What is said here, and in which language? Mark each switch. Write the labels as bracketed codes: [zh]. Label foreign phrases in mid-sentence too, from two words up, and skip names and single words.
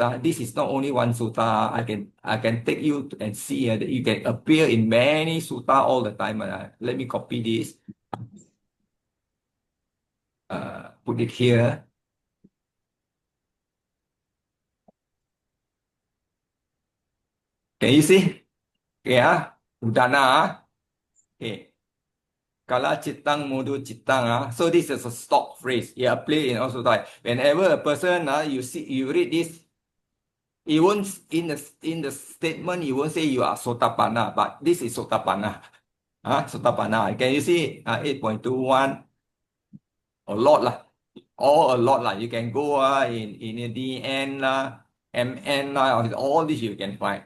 [en] This is not only one sutta. I can take you and see that you can appear in many sutta all the time. Let me copy this. Put it here. Can you see? Okay, udana. Okay. [pi] Kala chittang mudu chittang. [en] So this is a stock phrase. It applies in also time. Whenever a person you read this, it won't in the statement you won't say you are Sotapanna, but this is Sotapanna. Sotapanna. Can you see 8.21? A lot All a lot You can go in DN MN all this you can find.